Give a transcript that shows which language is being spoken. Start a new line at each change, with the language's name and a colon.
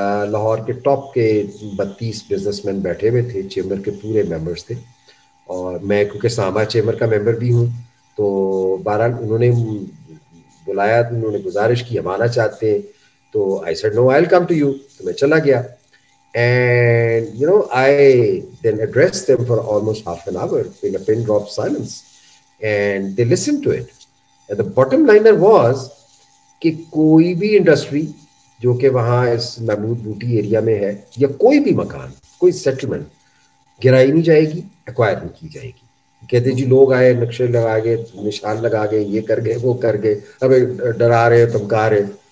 Urdu: لاہور کے ٹاپ کے 32 business man بیٹھے ہوئے تھے, چیمبر کے پورے ممبرس تھے, اور میں کیونکہ ساما چیمبر کا ممبر بھی ہوں, تو بہرحال انہوں نے بلایا, انہوں نے گزارش کی ہم آنا چاہتے ہیں, تو
English: I said no I will come to you,
Urdu: تو میں چلا گیا.
English: And I then addressed them for almost half an hour in a pin drop silence, and they listened to it. And the bottom liner was
Urdu: کہ کوئی بھی industry جو کہ وہاں اس محمود بوٹی ایریا میں ہے, یا کوئی بھی مکان, کوئی سیٹلمنٹ گرائی نہیں جائے گی, ایکوائر نہیں کی جائے گی. کہتے جی لوگ آئے, نقشے لگا گئے, نشان لگا گئے, یہ کر گئے, وہ کر گئے, اب ڈرا رہے, دھمکا رہے.